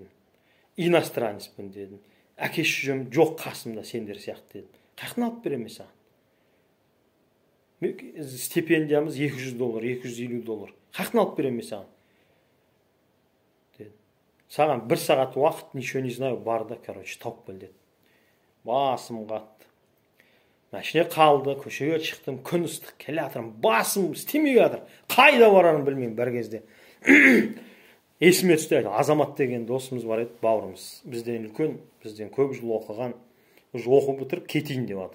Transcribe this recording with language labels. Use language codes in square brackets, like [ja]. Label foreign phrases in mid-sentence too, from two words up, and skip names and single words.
[kk] Иностранецпін дедім. Әке-шешем жоқ қасымда сендер сияқты дедім. Қаяқтан алып беремін саған? Стипендиямыз $200, $250. Қаяқтан алып беремін саған? Деді. Саған 1 сағат уақыт, [ru] ничего не знаю, [kk] бар да, тауып кел деді. Басым қатты. Машина қалды, көшеге шықтым, күн ыстық, келе жатырмын, басым істемей жатыр. Қайда барарын білмеймін бір кезде. Есіме түсті, Азамат деген досымыз бар еді, бауырымыз. Бізден үлкен, бізден көп жыл оқыған, оқып бітіріп кетейін деп жатыр.